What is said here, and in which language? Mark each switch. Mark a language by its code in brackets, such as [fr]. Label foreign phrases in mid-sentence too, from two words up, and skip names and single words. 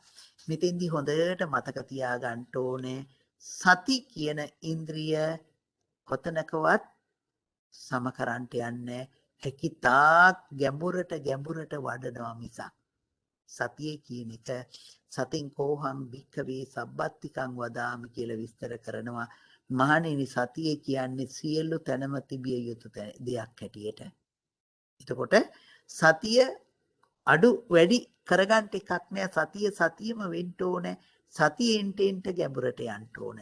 [si] මෙතෙන්දී හොඳට මතක තියාගන්න ඕනේ සති කියන ඉන්ද්‍රිය කොතනකවත් සම කරන්නට යන්නේ හැකිතාක් ගැඹුරට වඩනවා මිසක් සතිය කියන එක [pi] සතින් කෝහං භික්ඛවේ සබ්බත්තිකං වදාමි [si] කියලා විස්තර කරනවා. මහණෙනි සතිය කියන්නේ සියලු තැනම තිබිය යුතු දෙයක් හැටියට. එතකොට සතිය අඩු වැඩි කරගන්න එකක් නෑ. සතියම වෙන්න ඕනේ. සතියෙන් ටෙන්ට ගැඹුරට යන්න ඕනේ.